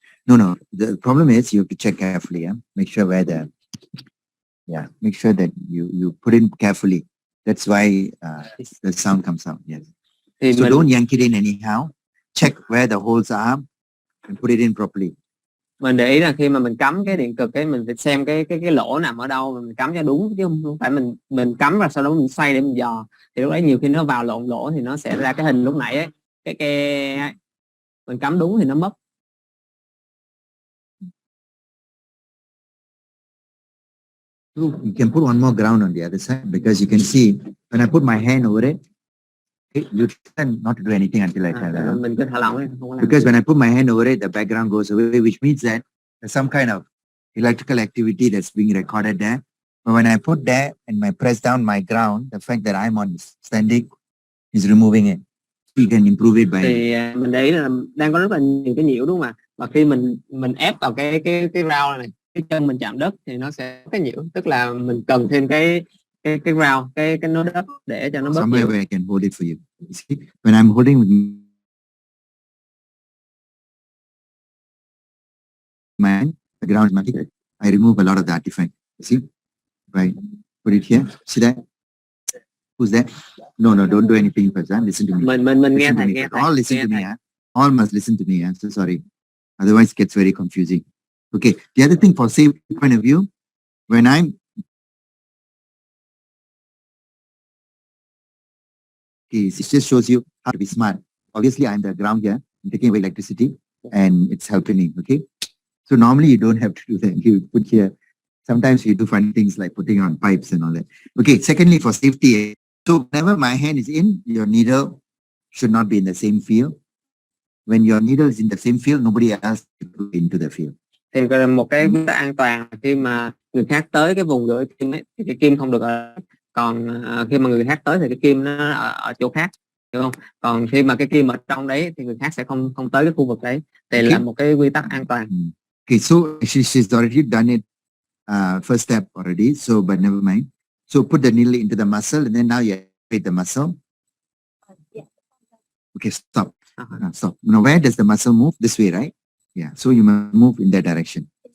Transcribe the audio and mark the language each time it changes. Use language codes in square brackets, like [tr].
[en] No, the problem is you have to check carefully. Yeah? Make sure where make sure that you put in carefully. That's why the sound comes out. Yes. So don't yank it in anyhow. Check where the holes are and put it in properly. [vi] Mình để ý là khi mà mình cắm cái điện cực, cái mình phải xem cái lỗ nằm ở đâu, mình cắm cho đúng, chứ không phải mình cắm và sau đó mình xoay để mình dò. Thì lúc đấy nhiều khi nó vào lộn lỗ thì nó sẽ ra cái hình lúc nãy ấy, cái mình cắm đúng thì nó mất. [en] You can put one more ground on the other side, because you can see when I put my hand over it, you tend not to do anything until I tell you. [vi] Mình cứ thả lỏng ấy, không có làm. [en] Because when I put my hand over it, the background goes away, which means that there's some kind of electrical activity that's being recorded there. But when I put there and I press down my ground, the fact that I'm on standing is removing it. So you can improve it by. [vi] Thì mình để ý là đang có rất là nhiều cái nhiễu đúng không ạ? Và khi mình ép vào cái rau này, cái chân mình chạm đất thì nó sẽ có cái nhiễu, tức là mình cần thêm cái rau, cái nối đất để cho nó bớt [en] Somewhere where I can hold it for you. See, when I'm holding with my hand, the ground is my feet, I remove a lot of the artifact. See, right? Put it here. See that? Who's that? No, don't do anything first. Listen to me. [vi] Mình nghe thầy, [en] all listen to me. All must listen to me. I'm so sorry. Otherwise, it gets very confusing. Okay. The other thing, for safety point of view, when I'm Okay, it just shows you how to be smart. Obviously, I'm the ground here. I'm taking away electricity and it's helping. Okay. So normally you don't have to do that. You put here. Sometimes you do funny things like putting on pipes and all that. Okay. Secondly, for safety. So whenever my hand is in, your needle should not be in the same field. When your needle is in the same field, nobody else can go into the field. [vi] Thì một cái quy tắc an toàn khi mà người khác tới cái vùng gửi kim ấy, thì cái kim không được ở, còn khi mà người khác tới thì cái kim nó ở chỗ khác, hiểu không? Còn khi mà cái kim ở trong đấy thì người khác sẽ không tới cái khu vực đấy. Thì là một cái quy tắc an toàn. [en] Okay, so she's already done it first step already, so but never mind. So put the needle into the muscle and then now you activate the muscle. Okay, stop. Stop. Now where does the muscle move? This way, right? Yeah. So you must move in that direction.